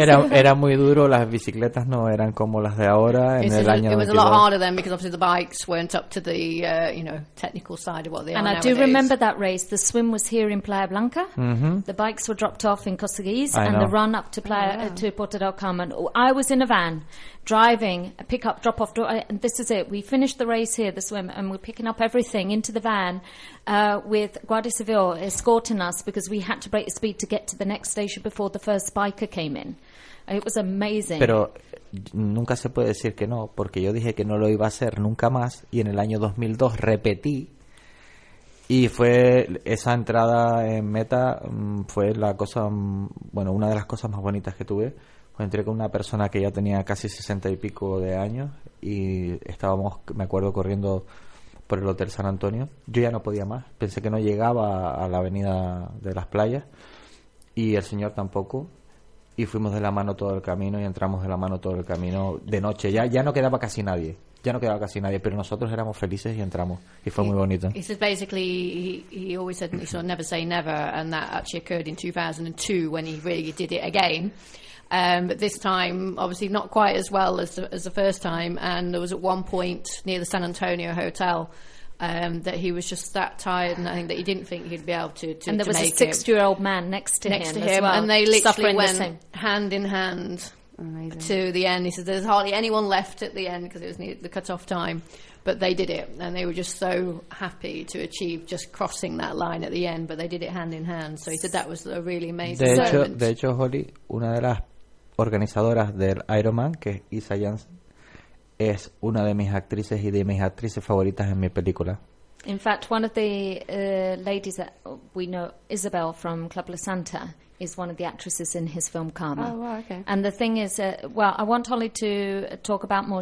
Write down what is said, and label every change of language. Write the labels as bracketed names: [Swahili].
[Spanish] Era muy duro, las bicicletas no eran como las de ahora en el año 92. [English] It was a lot harder then because obviously the bikes weren't up to the technical side of what they are nowadays. And I do remember that race. The swim was here in Playa Blanca. Mm-hmm. The bikes were dropped off in Costa Gies and the run up to to Puerto del Carmen. I was in a van driving, pick up, drop off, and this is it. We finished the race here, the swim, and we're picking up everything into the van with Guardia Civil escorting us because we had to break the speed to get to the next station before the first biker came in. It was amazing. [Spanish] Pero nunca se puede decir que no, porque yo dije que no lo iba a hacer nunca más y en el año 2002 repetí. Y fue esa entrada en meta, fue la cosa, bueno, una de las cosas más bonitas que tuve. Pues entré con una persona que ya tenía casi 60 y pico de años y estábamos, me acuerdo, corriendo por el Hotel San Antonio. Yo ya no podía más, pensé que no llegaba a la avenida de las playas y el señor tampoco. Y fuimos de la mano todo el camino y entramos de la mano todo el camino de noche. Ya no quedaba casi nadie. Ya no quedaba casi nadie, pero nosotros éramos felices y entramos. Y fue muy bonito. [English] He says basically, he always said, he sort of never say never, and that actually occurred in 2002 when he really did it again. But this time, obviously not quite as well as the first time, and there was at one point near the San Antonio Hotel that he was just that tired, and I think that he didn't think he'd be able to make it. And there was a 60-year-old man next to him and they literally went hand in hand. Amazing. To the end, he said, "There's hardly anyone left at the end because it was near the cut-off time, but they did it, and they were just so happy to achieve just crossing that line at the end. But they did it hand in hand. So he said that was a really amazing moment." [Spanish] De hecho, Holly, una de las organizadoras del Ironman, que es Isa Jansen, es una de mis actrices y de mis actrices favoritas en mi película. [English] In fact, one of the ladies that we know, Isabel from Club La Santa, is one of the actresses in his film Karma. Oh, wow, okay. And the thing is, I want Holly to talk about more.